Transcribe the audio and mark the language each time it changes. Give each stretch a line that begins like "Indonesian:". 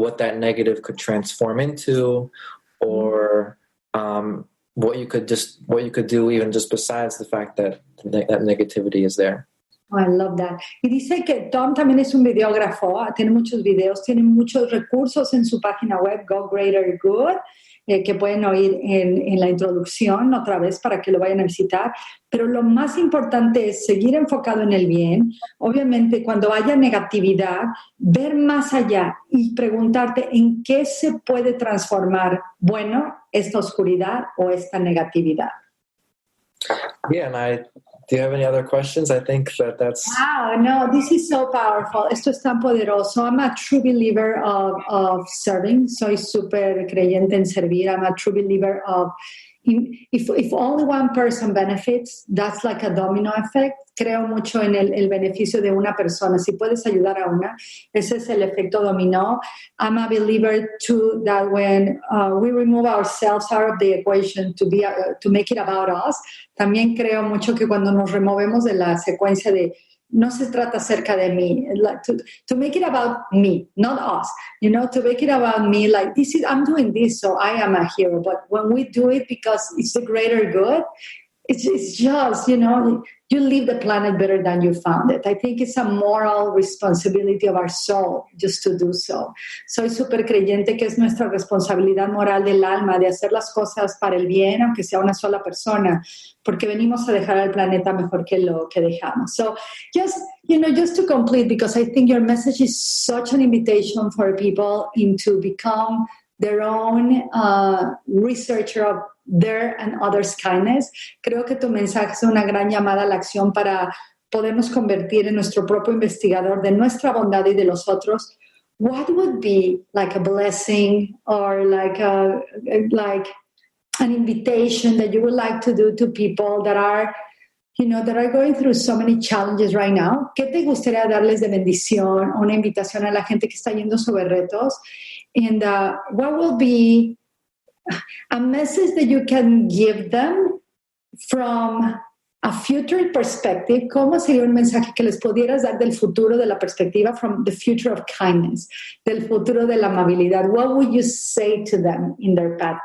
English: what that negative could transform into, or what you could do even just besides the fact that that negativity is there. Oh, I love that.
Spanish: Y dice que Tom también es un videógrafo, tiene muchos videos, tiene muchos recursos en su página web, Go Greater Good, que pueden oír en la introducción otra vez para que lo vayan a visitar. Pero lo más importante es seguir enfocado en el bien. Obviamente, cuando haya negatividad, ver más allá y preguntarte en qué se puede transformar, bueno, esta oscuridad o esta negatividad.
English: Yeah, and do you have any other questions? I think that's... Wow, no, this is so powerful.
Spanish: Esto es tan poderoso.
English: I'm a true believer of serving.
Spanish: Soy súper creyente en servir.
English: I'm a true believer of... If only one person benefits, that's like a domino effect.
Spanish: Creo mucho en el beneficio de una persona. Si puedes ayudar a una, ese es el efecto dominó.
English: I'm a believer too that when we remove ourselves out of the equation to make it about us,
Spanish: también creo mucho que cuando nos removemos de la secuencia de no se trata acerca de mí,
English: like to make it about me, not us, to make it about me, like I'm doing this, so I am a hero. But when we do it because it's the greater good, it's just, you leave the planet better than you found it. I think it's a moral responsibility of our soul just to do so.
Spanish: Soy súper creyente que es nuestra responsabilidad moral del alma de hacer las cosas para el bien, aunque sea una sola persona, porque venimos a dejar al planeta mejor que lo que dejamos.
English: So just to complete, because I think your message is such an invitation for people into become their own researcher of their and others' kindness.
Spanish: Creo que tu mensaje es una gran llamada a la acción para podernos convertir en nuestro propio investigador de nuestra bondad y de los otros.
English: What would be like a blessing or like an invitation that you would like to do to people that are going through so many challenges right now?
Spanish: ¿Qué te gustaría darles de bendición, una invitación a la gente que está yendo sobre retos?
English: And what will be a message that you can give them from a future perspective?
Spanish: ¿Cómo sería un mensaje que les pudieras dar del futuro de la perspectiva,
English: from the future of kindness,
Spanish: del futuro de la amabilidad?
English: What would you say to them in their path?